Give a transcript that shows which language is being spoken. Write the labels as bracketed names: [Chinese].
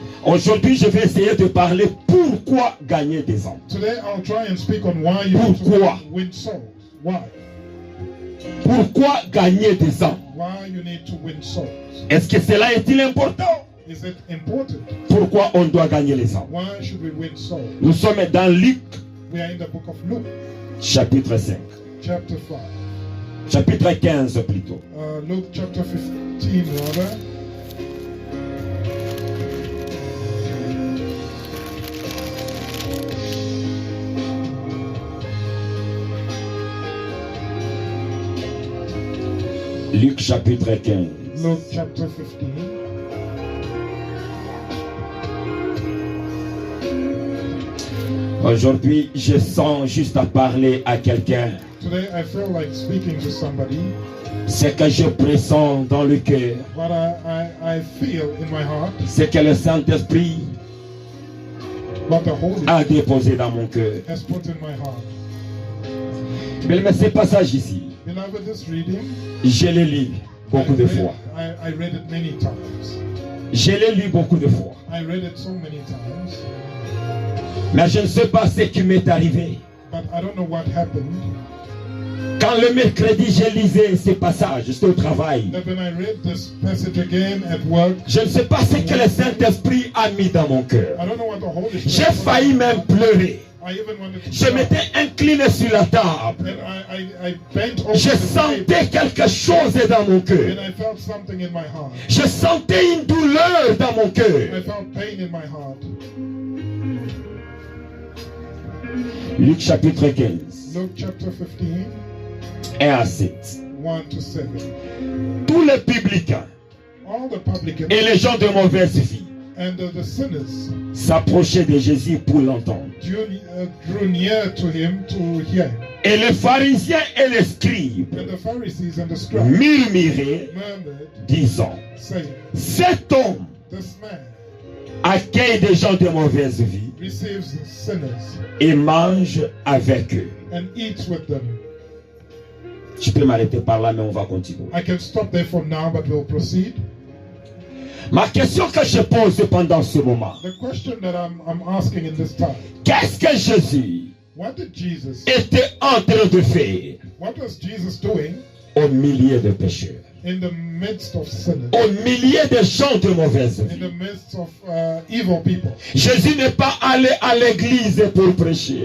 [French] Aujourd'hui, je vais essayer de parler pourquoi gagner des âmes. [English] Today I'll try and speak on why you need [French] Pourquoi? [English] to win souls. Why? [French] Pourquoi gagner des âmes? [English] Why you need to win souls. [French] Est-ce que cela est-il important? [English] Is it important? [French] Pourquoi on doit gagner les âmes? [English] Why should we win souls? [French] Nous sommes dans Luc, [English] We are in the book of Luke, [French] chapitre 5. [English] chapter 5. [French] Chapitre 15 plutôt. [English] Luke chapter 15, rather. [French] Luc chapitre 15. [English] Luke chapter 15. [French] Aujourd'hui, je sens juste à parler à quelqu'un. [English] Today I feel like speaking to somebody. [French] Ce que je pressens dans le cœur, [English] What I feel in my heart, [French] c'est que le Saint-Esprit [English] what the Holy [French] a déposé dans mon cœur. [English] has put in my heart. [French] Mais ce passage ici, [English] Beloved, this reading, [French] je l'ai lu beaucoup de fois. [English] I read it many times. [French] Je l'ai lu beaucoup de fois. [English] I read it so many times, [French] Mais je ne sais pas ce qui m'est arrivé. [English] but I don't know what happened. [French] Quand le mercredi, je lisais ces passages, j'étais au travail. [English] That when I read this passage again at work, [French] Je ne sais pas ce que le Saint-Esprit a mis dans mon cœur. [English] I don't know what the Holy Spirit. [French] J'ai failli même pleurer. [English] I even wanted to [French] Je [English] cry. [French] m'étais incliné sur la table. [English] And I bent over [French] Je [English] the [French] sentais quelque chose dans mon [English] and [French] cœur. [English] I felt something in my heart. [French] Je sentais une douleur dans mon [English] I [French] cœur. [English] felt pain in my heart. [French] Luc chapitre 15, [English] Luke chapter 15, [French] 1 à 7. [English] 1 to 7. [French] Tous les publicains [English] All the publicans [French] et les gens de mauvaise vie [English] and the sinners [French] s'approchaient de Jésus pour l'entendre. [English] drew near to him to hear him. [French] Et les pharisiens et les scribes [English] And the Pharisees and the scribes [French] murmuraient, [English] murmured, [French] disant, [English] saying, [French] cet homme [English] this man [French] accueille des gens de mauvaise vie [English] receives sinners [French] et mange avec eux. [English] and eats with them. [French] Je peux m'arrêter par là, mais on va continuer. [English] I can stop there for now, but we'll proceed. [French] Ma question que je pose pendant ce moment, [English] The question that I'm asking in this time, [French] qu'est-ce que Jésus [English] what did Jesus, [French] était en train de faire [English] what was Jesus doing [French] au milieu de pécheurs, [English] in the midst of sinners, [French] au milieu de gens de mauvaise [English] in [French] vie? [English] the midst of evil people? [French] Jésus n'est pas allé à l'église pour prêcher.